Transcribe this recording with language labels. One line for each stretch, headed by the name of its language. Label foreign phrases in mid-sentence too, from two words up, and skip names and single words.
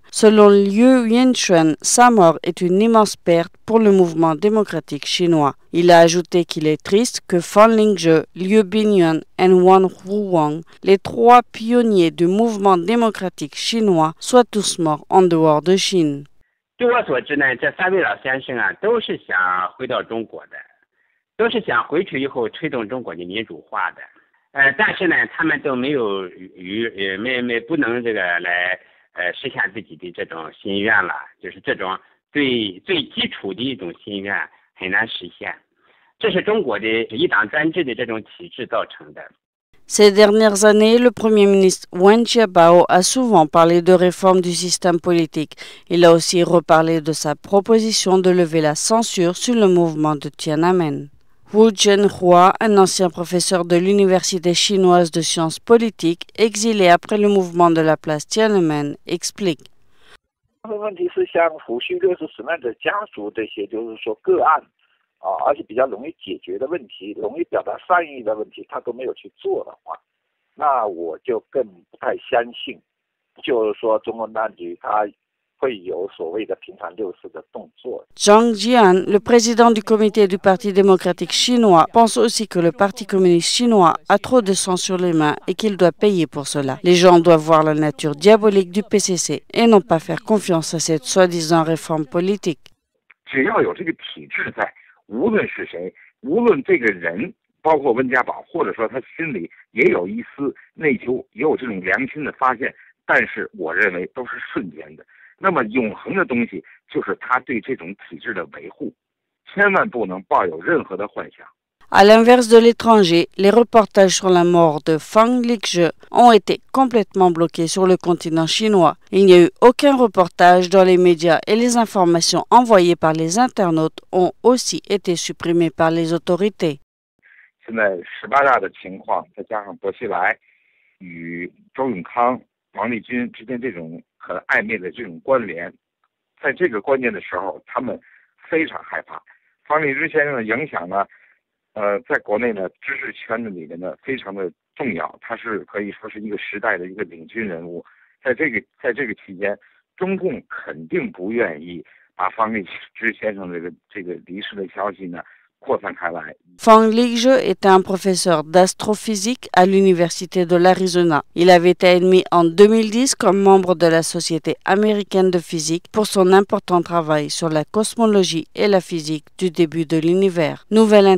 French: Selon Liu Yinchuan, sa mort est une immense perte pour le mouvement démocratique chinois. Il a ajouté qu'il est triste que Fang Lizhi, Liu Binyan et Wang Ruowang, les trois pionniers du mouvement démocratique chinois, soient tous morts en dehors de Chine.
Chinese: 据我所知呢，这三位老先生啊，都是想回到中国的，都是想回去以后推动中国的民主化的。但是呢，他们都没有不能这个来实现自己的这种心愿了，就是这种最基础的一种心愿很难实现。这是中国的一党专制的这种体制造成的。
French: Ces dernières années, le Premier ministre Wen Jiabao a souvent parlé de réforme du système politique. Il a aussi reparlé de sa proposition de lever la censure sur le mouvement de Tiananmen. Wu Zhenhua, un ancien professeur de l'Université chinoise de sciences politiques, exilé après le mouvement de la place Tiananmen, explique.
Chinese: 问题是像胡须勒是什么样的家族这些，就是说个案而且比较容易解决的问题，容易表达善意的问题，他都没有去做的话，那我就更不太相信，就是说中共当局他会有所谓的平反六四的动作。
French: Zhang Jian, le président du comité du Parti démocratique chinois, pense aussi que le Parti communiste chinois a trop de sang sur les mains et qu'il doit payer pour cela. Les gens doivent voir la nature diabolique du PCC et non pas faire confiance à cette soi-disant réforme politique.
Chinese: 只要有这个体制在，无论是谁，无论这个人，包括温家宝，或者说他心里也有一丝内疚，也有这种良心的发现，但是我认为都是瞬间的。那么永恒的东西就是他对这种体制的维护，千万不能抱有任何的幻想。
French: À l'inverse de l'étranger, les reportages sur la mort de Fang Lizhi ont été complètement bloqués sur le continent chinois. Il n'y a eu aucun reportage dans les médias et les informations envoyées par les internautes ont aussi été supprimées par les autorités.
Chinese: 现在18大的情况，再加上薄熙来与周永康、王立军之间这种 很暧昧的这种关联，在这个关键的时候，他们非常害怕。方励之先生的影响呢，在国内呢知识圈子里面呢非常的重要，他是可以说是一个时代的一个领军人物。在这个期间，中共肯定不愿意把方励之先生这个离世的消息呢
French: Fang Lizhi était un professeur d'astrophysique à l'Université de l'Arizona. Il avait été admis en 2010 comme membre de la Société américaine de physique pour son important travail sur la cosmologie et la physique du début de l'univers.